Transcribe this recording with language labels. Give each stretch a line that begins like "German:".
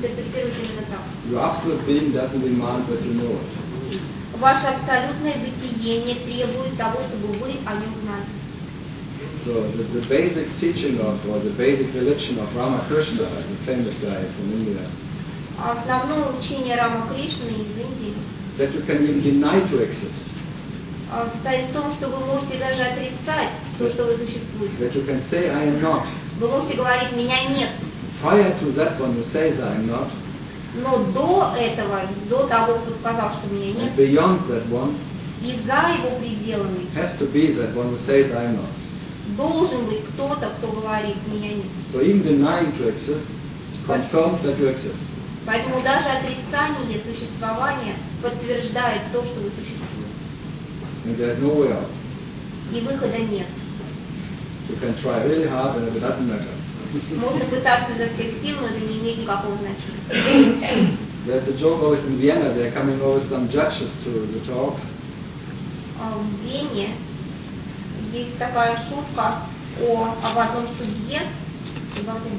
English: Your absolute being doesn't demand that you know it.
Russian: Ваше абсолютное бытие не требует того, чтобы вы о нем знали.
English: So the basic teaching of, or the basic religion of Ramakrishna, the famous guy from India, that you can even deny to exist.
Russian: Состоит в том, что вы можете даже отрицать то, что вы существуете.
English: That you can say, I am not.
Russian: Вы можете говорить, меня нет.
English: Prior to that, when you say that, I am not.
Russian: Но до этого, до того, кто сказал, что меня нет,
English: and beyond that one,
Russian: и за его пределами,
English: has to be that one who says, I am not.
Russian: Должен быть кто-то, кто говорит, меня нет.
English: So even denying to exist confirms that you exist.
Russian: Поэтому даже отрицание существования подтверждает то, что вы существуете.
English: And there's no way out.
Russian: И выхода нет.
English: You can try really hard, but it doesn't matter.
Russian: Можно пытаться изо всех сил, но это не имеет никакого значения.
English: There's a joke always in Vienna. They're coming always some judges to the talks.
Russian: В Вене есть такая шутка об одном судье, об одном